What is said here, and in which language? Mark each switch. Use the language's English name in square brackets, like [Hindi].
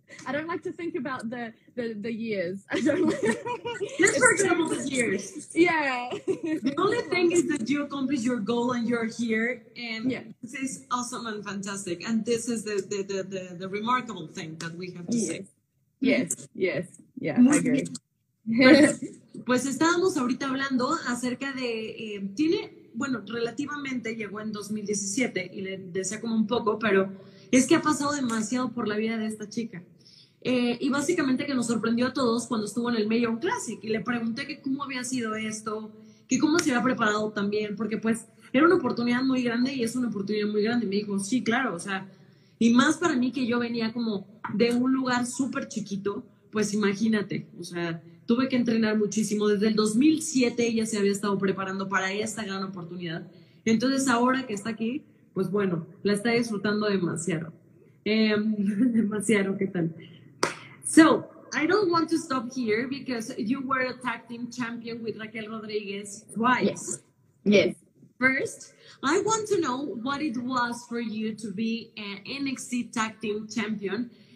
[English] I don't like to think about the years. I don't like Let's forget about the years. Yeah. The only thing is that you accomplished your goal and you're here, and yeah, this is awesome and fantastic. And this is the remarkable thing that we have to say. Yes. Yeah, I agree. [Spanish] Pues estábamos ahorita hablando acerca de, bueno, relativamente llegó en 2017 y le decía como un poco, pero es que ha pasado demasiado por la vida de esta chica. Y básicamente que nos sorprendió a todos cuando estuvo en el Major Classic, y le pregunté que cómo había sido esto, que cómo se había preparado también, porque pues era una oportunidad muy grande y es una oportunidad muy grande. Me dijo, sí, claro, o sea, y más para mí que yo venía como de un lugar súper chiquito, pues imagínate, o sea, tuve que entrenar muchísimo. Desde el 2007 ella se había estado preparando para esta gran oportunidad. Entonces ahora que está aquí, pues bueno, la está disfrutando demasiado. Demasiado, ¿qué tal? [English] So, I don't want to stop here because you were a tag team champion with Raquel Rodriguez twice. Yes. First, I want to know what it was for you to be an NXT tag team champion.